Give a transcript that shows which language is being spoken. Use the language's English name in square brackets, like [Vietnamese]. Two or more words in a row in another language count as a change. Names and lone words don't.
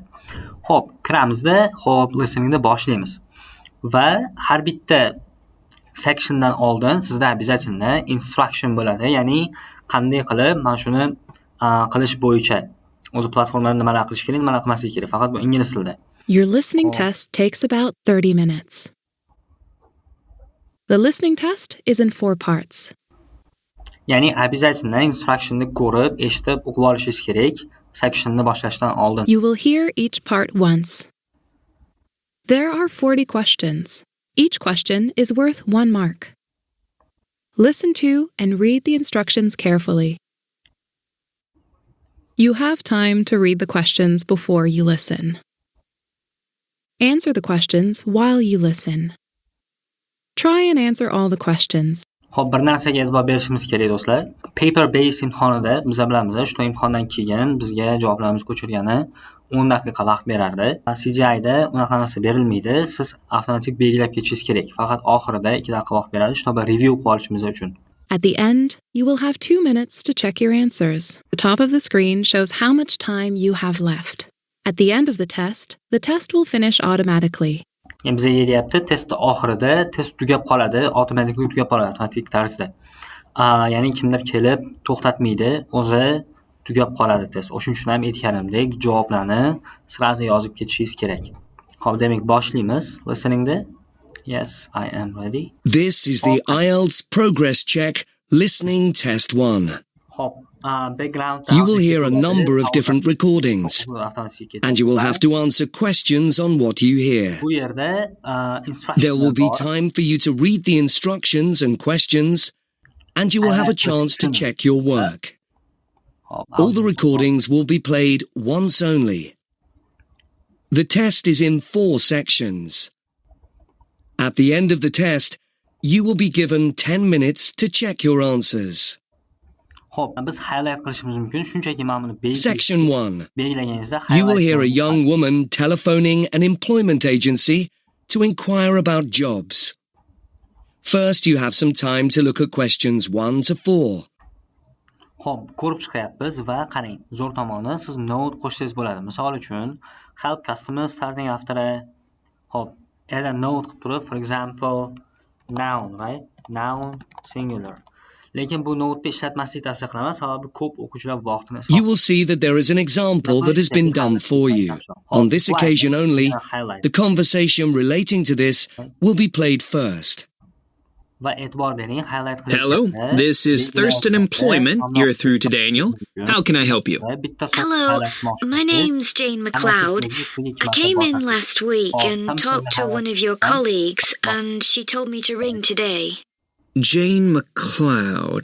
[Uzbek] Xo'p, kiramizda, xo'p, listeningni boshlaymiz. Va har bitta sectiondan oldin sizda обязательно instruction bo'ladi, ya'ni qanday qilib mana shuni qilish bo'yicha o'zi platformada nimalar qilish kerak, nimalar qilmaslik kerak. Faqat bu ingliz tilida. [English] Your listening test takes about 30 minutes. The listening test is in 4 parts. [Uzbek] Ya'ni обязательно instructionni ko'rib, eshitib, o'qib olishingiz kerak sectionni boshlashdan oldin. [English] You will hear each part once. There are 40 questions. Each question is worth 1 mark. Listen to and read the instructions carefully. You have time to read the questions before you listen. Answer the questions while you listen. Try and answer all the questions. [Uzbek] Xo'p, bir narsaga e'tibor berishimiz kerak do'stlar. [English] Paper based [Uzbek] imtihonida biz bilamiz, shu imtihondan keyin bizga javoblarimizni ko'chirgani 10 daqiqa vaqt berardi. CGI da unaqa narsa berilmaydi. Siz avtomatik belgilab ketishingiz kerak. Faqat oxirida 2 daqiqa vaqt beradi, shuni review qilib olishimiz uchun. [English] At the end, you will have 2 minutes to check your answers. The top of the screen shows how much time you have left. At the end of the test will finish automatically. [Uzbek] Bizga deyapti, testning oxirida test tugab qoladi, avtomatik tarzda. Ya'ni kimdir kelib to'xtatmaydi, o'zi tugab qoladi test. O'shuning uchun ham aytganimdek, javoblarni sirazi yozib ketishingiz kerak. Xo'p, demak boshlaymiz listeningda. [English] Yes, I am ready. This is the IELTS Progress Check Listening Test 1. [Uzbek] Xo'p, background. [English] You will hear a number of different recordings, and you will have to answer questions on what you hear. [Uzbek] Bu yerda instruction. [English] There will be time for you to read the instructions and questions, and you will have a chance to check your work. All the recordings will be played once only. The test is in 4 sections. At the end of the test, you will be given 10 minutes to check your answers. [Uzbek] Xo'p, biz highlight qilishimiz mumkin. Shunchaki mana buni [English] Section 1. [Uzbek] belgilaganingizda [English] You will hear a young woman telephoning an employment agency to inquire about jobs. First, you have some time to look at questions 1 to 4. [Uzbek] Xo'p, ko'rib chiqyapmiz va qarang, zo'r tomoni siz note qo'shsangiz bo'ladi. Misol uchun, [English] help customers starting after a xo'p, add a note [Uzbek] qilib turib, [English] for example, noun, right? Noun singular. [Uzbek] Lekin bu note ishlatmaslik tavsiya qilaman, sababi ko'p o'quvchilar vaqtini [English] You will see that there is an example that has been done for you. On this occasion only, the conversation relating to this will be played first. [Uzbek] Va e'tibor bering, highlight qilib. [English] Hello, this is Thurston Employment. You're through to Daniel. How can I help you? Hello, my name's Jane McLeod. I came in last week and talked to one of your colleagues, and she told me to ring today. Jane McLeod.